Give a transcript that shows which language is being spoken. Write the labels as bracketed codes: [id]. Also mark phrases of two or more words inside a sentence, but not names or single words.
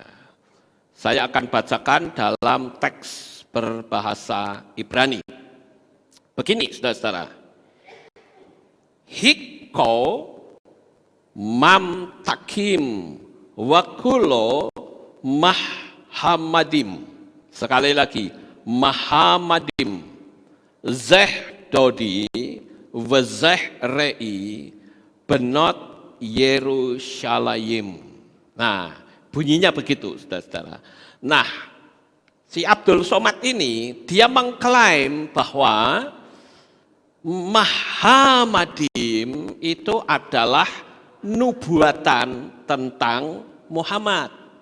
[id] Saya akan bacakan dalam teks berbahasa Ibrani. Begini, saudara-saudara. [he] חכו ממתקים וכלו מחמדים. [id] Sekali lagi, mahamadim. [he] זה דודי וזה רעי בנות ירושלם. [id] Nah, bunyinya begitu, saudara-saudara. Nah, si Abdul Somad ini, dia mengklaim bahwa Mahamadim itu adalah nubuatan tentang Muhammad.